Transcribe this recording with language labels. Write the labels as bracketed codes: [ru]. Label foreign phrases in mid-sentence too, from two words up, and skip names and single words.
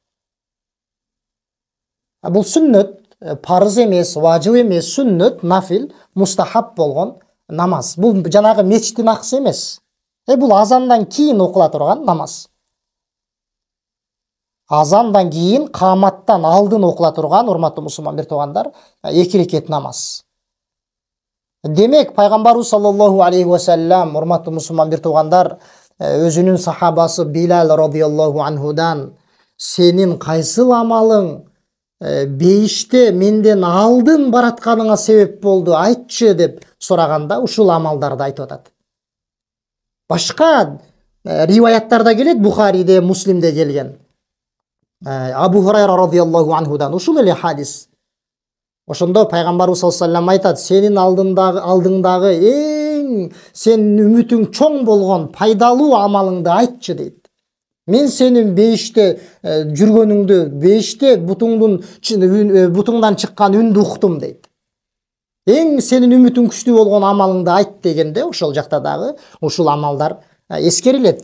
[ky] Бул сүннөт, парыз эмес, важып эмес, сүннөт, нафил, мустахаб болгон намаз. Бул жанагы мечиттин акысы эмес. Бул азандан кийин окула турган намаз. Азандан кийин каматтан алдын окула турган, урматтуу мусулман бир туугандар, 2 рекет намаз. Демек, пайгамбарыбыз [ar] صلى الله عليه وسلم, [ky] урматтуу мусулман бир туугандар, өзүнүн сахабасы Билал [ar] رضي الله عنه [ky] сенин кайсыл амалың бейиште менден алдын баратканыңа себеп болду, айтчы деп сураганда ушул амалдарды айтып атат. Башка риваяттарда келет, Бухариде, Муслимде келген. Абу Хурайра [ar] رضي الله عنه [ky] ушул эле хадис. Ошондо пайгамбарыбыз [ar] صلى الله عليه وسلم [ky] айтат: сенин алдыңдагы эң сенин үмүтүң чоң болгон пайдалуу амалыңды айтчы дейт. Мен сенин бейиште жүргөнүңдү, бейиште бутуңдан чыккан үндү уктум дейт. Эң сенин үмүтүң күчтүү болгон амалыңды айт дегенде, ошол жакта дагы ушул амалдар эскерилет.